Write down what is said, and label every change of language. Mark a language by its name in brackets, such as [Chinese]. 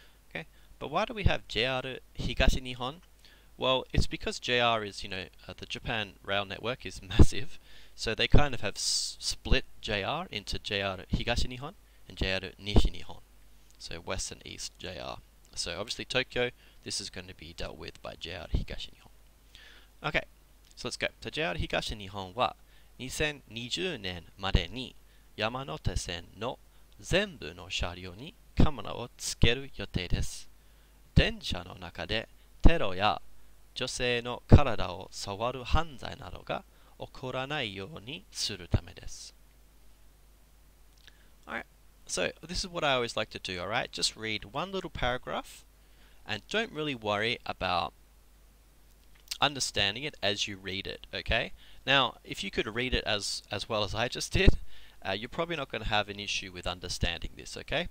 [English] Okay, but why do we have JR Higashi Nihon? Well, it's because JR is, the Japan rail network is massive, so they kind of have split JR into JR Higashi Nihon and JR Nishi Nihon. So west and east JR. So obviously Tokyo, this is going to be dealt with by JR Higashi Nihon. Okay, so let's go. [Japanese] So JR Higashi Nihon は2020年までに山手線の全部の車両にカメラをつける予定です。電車の中でテロや女性の体を触る犯罪などが起こらないようにするためです。 [English] Alright, so this is what I always like to do, alright? Just read one little paragraph and don't really worry about understanding it as you read it, okay? Now, if you could read it as well as I just did, you're probably not going to have an issue with understanding this, okay?